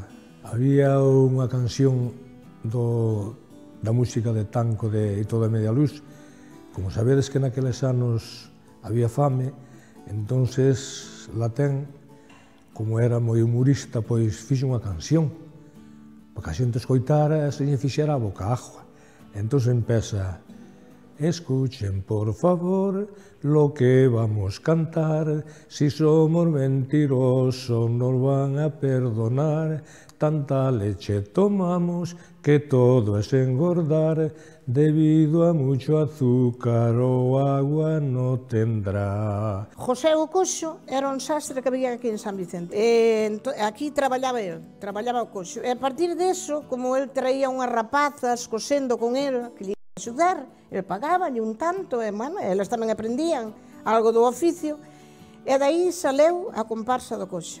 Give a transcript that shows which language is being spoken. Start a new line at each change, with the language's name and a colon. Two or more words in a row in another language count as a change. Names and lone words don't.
Galician: Había unha canción da música de Tanco de Ito de Medialuz. Como sabedes que naqueles anos había fame, entonces Latén, como era moi humorista, pois fixo unha canción para que a xente escoitara e se lle fixera a boca agua. Entonces empeza:
Spanish: escuchen por favor lo que vamos cantar, si somos mentirosos nos van a perdonar, tanta leche tomamos que todo es engordar, debido a mucho azúcar o agua no tendrá.
Galician: José o Coxo era un sastre que había aquí en San Vicente. Aquí traballaba o Coxo. E a partir deso, como el traía unhas rapazas cosendo con el, que lle iba a axudar, el pagaballe un tanto, e, bueno, elas tamén aprendían algo do oficio, e daí saleu a comparsa do Coxo.